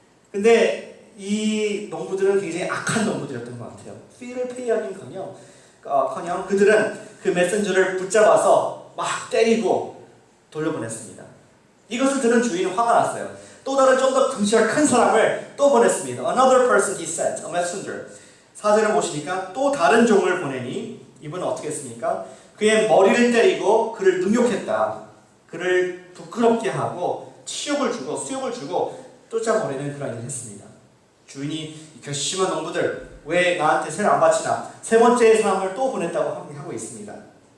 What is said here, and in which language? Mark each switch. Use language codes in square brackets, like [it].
[ko] 근데 이 농부들은 굉장히 악한 농부들이었던 것 같아요. 피를 페이하긴커녕 그들은 그 메신저를 붙잡아서 막 때리고 돌려보냈습니다. 이것을 들은 주인은 화가 났어요. 또 다른 좀 더 덩치가 큰 사람을 또 보냈습니다. [en] Another person he sent, a messenger. [ko] 4절을 보시니까 또 다른 종을 보내니 이분은 어떻게 했습니까? 그의 머리를 때리고 그를 능욕했다. 그를 부끄럽게 하고 치욕을 주고 수욕을 주고 쫓아보내는 그런 일을 했습니다. 주인이 결심한 농부들 왜 나한테 세를 안 바치나 세 번째 사람을 또 보냈다고 하고 있습니다.